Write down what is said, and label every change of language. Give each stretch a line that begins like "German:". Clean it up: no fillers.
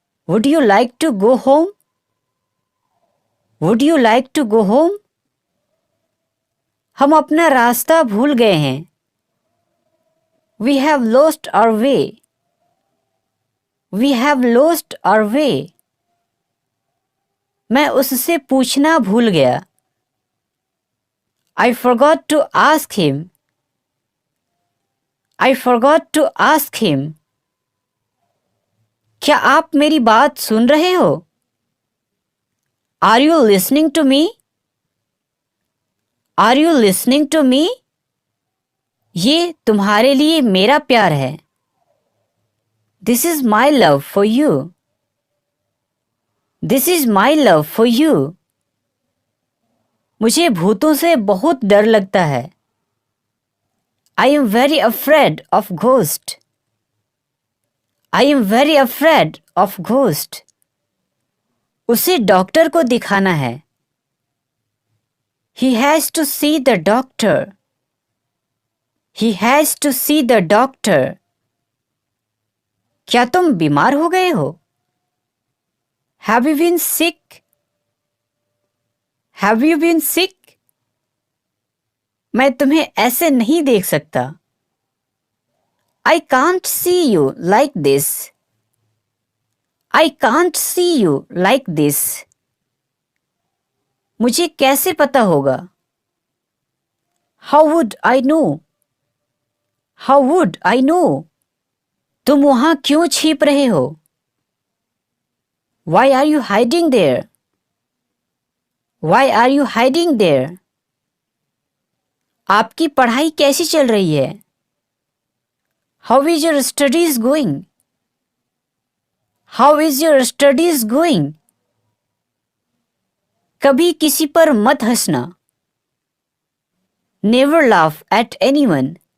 English: Would you like to go home? Would you like to go home?
Hindi: हम अपना रास्ता भूल गए हैं।
English: We have lost our way. We have lost our way.
Hindi: मैं उससे पूछना भूल गया।
English: I forgot to ask him. I forgot to ask him.
Hindi: क्या आप मेरी बात सुन रहे हो?
English: Are you listening to me? Are you listening to me?
Hindi: ये तुम्हारे लिए मेरा प्यार है।
English: This is my love for you. This is my love for you.
Hindi: मुझे भूतों से बहुत डर लगता है।
English: I am very afraid of ghosts. I am very afraid of ghosts.
Hindi: उसे डॉक्टर को दिखाना है।
English: He has to see the doctor. He has to see the doctor.
Hindi: क्या तुम बीमार हो गए हो?
English: Have you been sick? Have you been sick?
Hindi: मैं तुम्हें ऐसे नहीं देख सकता।
English: I can't see you like this. I can't see you like this.
Hindi: मुझे कैसे पता होगा?
English: How would I know? How would I know?
Hindi: तुम वहां क्यों छिप रहे हो?
English: Why are you hiding there? Why are you hiding there?
Hindi: आपकी पढ़ाई कैसी चल रही है?
English: How is your studies going? How is your studies going?
Hindi: कभी किसी पर मत हंसना।
English: Never laugh at anyone.